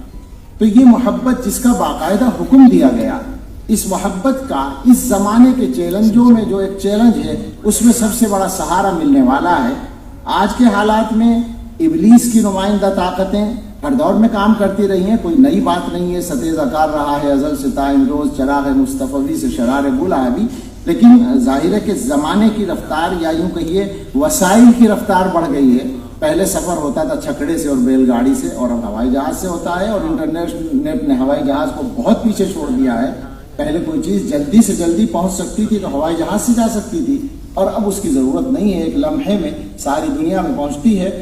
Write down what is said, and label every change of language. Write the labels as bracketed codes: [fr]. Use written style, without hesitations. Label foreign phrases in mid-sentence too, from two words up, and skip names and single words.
[ur] تو یہ محبت جس کا باقاعدہ حکم دیا گیا، اس محبت کا اس زمانے کے چیلنجوں میں جو ایک چیلنج ہے اس میں سب سے بڑا سہارا ملنے والا ہے۔ آج کے حالات میں ابلیس کی نمائندہ طاقتیں ہر دور میں کام کرتی رہی ہیں، کوئی نئی بات نہیں ہے، ستیزہ کار رہا ہے ازل سے تا امروز، چراغ مصطفی سے شرار بولا ہے بھی، لیکن ظاہر ہے کہ زمانے کی رفتار یا یوں کہیے وسائل کی رفتار بڑھ گئی ہے۔ پہلے سفر ہوتا تھا چھکڑے سے اور بیل گاڑی سے، اور اب ہوائی جہاز سے ہوتا ہے، اور انٹرنیٹ نے ہوائی جہاز کو بہت پیچھے چھوڑ دیا ہے۔ پہلے کوئی چیز جلدی سے جلدی پہنچ سکتی تھی تو ہوائی جہاز سے جا سکتی تھی، اور اب اس کی ضرورت نہیں ہے، ایک لمحے میں ساری دنیا میں پہنچتی ہے۔